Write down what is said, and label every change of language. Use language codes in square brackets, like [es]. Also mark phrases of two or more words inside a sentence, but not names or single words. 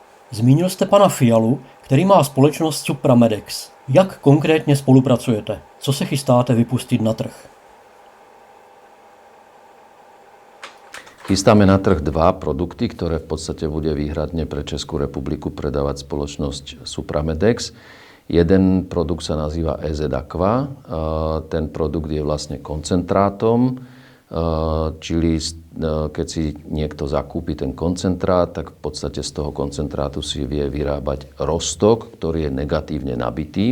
[cs] Zmínil jste pana Fialu, který má společnost Supramedex. Jak konkrétně spolupracujete? Co se chystáte vypustit na trh? [sk] Chystáme na trh dva produkty, ktoré v podstate bude výhradne pre Českú republiku predávať spoločnosť Supramedex. Jeden produkt sa nazýva EZ Aqua. Ten produkt je vlastne koncentrátom, čili keď si niekto zakúpi ten koncentrát, tak v podstate z toho koncentrátu si vie vyrábať roztok, ktorý je negatívne nabitý.